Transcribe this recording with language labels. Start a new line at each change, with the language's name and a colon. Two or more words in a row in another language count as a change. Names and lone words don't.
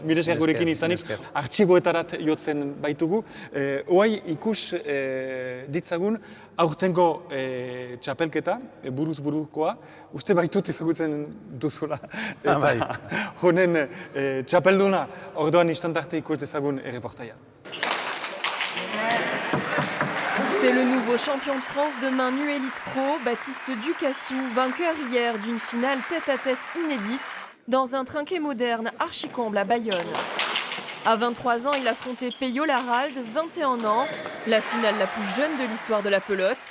Basque: Mire esker gurekin izanik, artxiboetarat jotzen baitugu. Oai ikus ditzagun aurtengo txapelketa, buruz burukoa, uste baitut ezagutzen duzula. Honen txapelduna, orduan istantarte ikus dezagun erreportaia.
French: C'est le nouveau champion de France de main nue élite pro, Baptiste Ducassou, vainqueur hier d'une finale tête-à-tête inédite dans un trinquet moderne archi-comble à Bayonne. À 23 ans, il affrontait Peyo Laralde, 21 ans, la finale la plus jeune de l'histoire de la pelote.